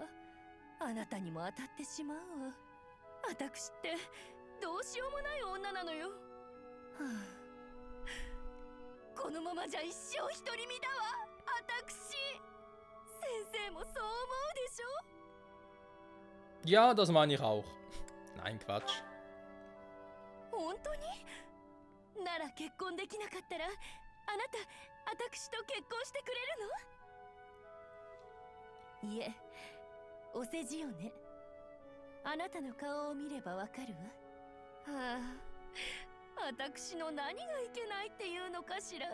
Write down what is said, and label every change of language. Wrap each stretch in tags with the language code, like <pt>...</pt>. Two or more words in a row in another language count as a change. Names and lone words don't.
<ja>あなたにも当たってしまうわ。私ってどうしようもない女なのよ。はあ、このままじゃ一生独り身だわ。私、先生もそう思うでしょ。</ja> <de>Ja, das meine ich auch. Nein, Quatsch.</de> <ja>本当に？なら結婚できなかったら、あなた、私と結婚してくれるの？いえ、お世辞よね。あなたの顔を見ればわかるわ。はあ、私の何がいけないっていうのかしら。</ja>